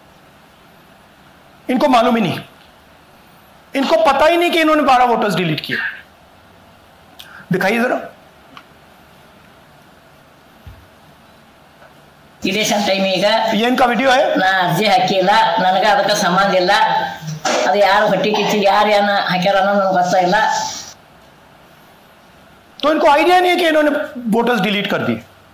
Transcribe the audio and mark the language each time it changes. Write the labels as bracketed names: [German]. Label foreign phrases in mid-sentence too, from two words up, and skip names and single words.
[Hindi] इनको मालूम ही नहीं, इनको पता ही नहीं कि इन्होंने 12 वोटर्स डिलीट किए। दिखाइए जरा। [English] election time [Hindi] ये इनका वीडियो है। [Kannada] ನಾ ಅರ್ಜಿ ಹಾಕಿಲ್ಲ, ನನಗೆ ಅದಕ್ಕೆ ಸಂಬಂಧ ಇಲ್ಲ, ಅದು ಯಾರು ಹೊಟ್ಟಿ ಕಿಚ್ಚಿಗೆ ಯಾರು ಏನ ಹಾಕ್ಯಾರ ಅನ್ನೋದು ನನಗೆ ಗೊತ್ತಿಲ್ಲ। [Hindi] तो इनको आइडिया नहीं है कि इन्होंने वोटर्स डिलीट कर दिए।